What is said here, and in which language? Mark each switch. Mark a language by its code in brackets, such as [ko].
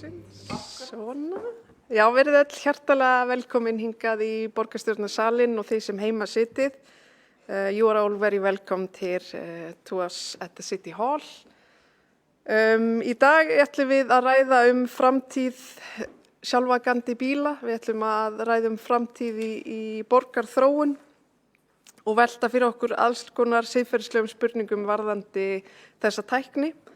[is] Svona. Já, verið öll hjartalega velkomin hingað í borgarstjórnarsalinn og þeir sem heima sitið. [en] You are all very welcome here to us at the City Hall. [is] Í dag ætlum við að ræða framtíð sjálfakandi bíla. Við ætlum að ræða framtíð í borgarþróun og velta fyrir okkur alls konar siðferðislegum spurningum varðandi þessa tækni.